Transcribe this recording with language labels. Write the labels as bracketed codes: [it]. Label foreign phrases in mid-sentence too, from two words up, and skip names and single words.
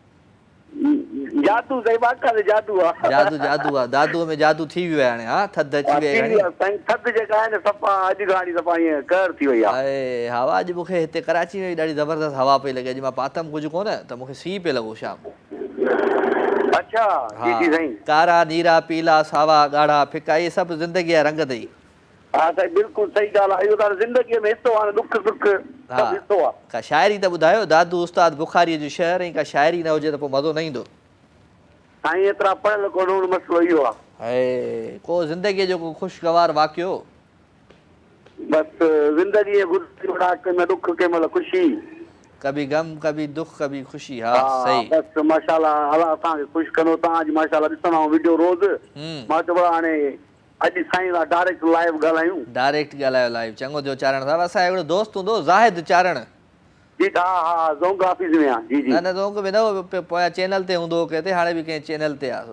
[sd] जादू साईं, बाक़ाइदे जादू आहे। जादू जादू आहे, दादूअ में जादू थी वियो आहे हाणे। हा, थधि अची वई आहे साईं, थधि जेका आहे न सफ़ा अॼु खां सफ़ा ईअं कहर थी वई आहे। हवा अॼु मूंखे हिते कराची में ॾाढी ज़बरदस्त हवा पई लॻे। अॼु मां पातम कुझु कोन त मूंखे सीउ पियो लॻो शाम। अच्छा जी जी साईं। कारा नीरा पीला सावा ॻाढ़ा फिका, इहे सभु ज़िंदगी जा रंग अथई। हा साईं, बिल्कुलु सही ॻाल्हि आहे। इहो त ज़िंदगीअ में हिसो आहे, दुख सुख सभु हिसो आहे। का शाइरी त ॿुधायो, दादू उस्ताद बुखारीअ जो शहर, ऐं का शाइरी न हुजे त पोइ मज़ो न ईंदो। साईं एतिरा पढ़ियल कोन, मसलो इहो आहे। को ज़िंदगीअ जो को ख़ुशगवार वाक़ियो? बसि ज़िंदगी कंहिंमहिल दुख कंहिंमहिल ख़ुशी, [ur] کبھی غم کبھی دکھ کبھی خوشی. [sd] हा सही। बसि माशाल्लाह अलाह असांखे ख़ुशि कंदो। तव्हां अॼु माशाल्लाह ॾिसंदा आहियो वीडियो रोज़। मां चयो हाणे अॼु साईं लाइ डायरेक्ट लाइव ॻाल्हायूं। डायरेक्ट ॻाल्हायो लाइव। चङो थियो चारण साहब। असांजो हिकिड़ो दोस्त हूंदो ज़ाहिद चारण। जी हा हा, ज़ोंग ऑफिस में आहे। जी जी। न न, ज़ोंग में न हो, पोयां चैनल ते हूंदो किथे, हाणे बि कंहिं चैनल ते आहे।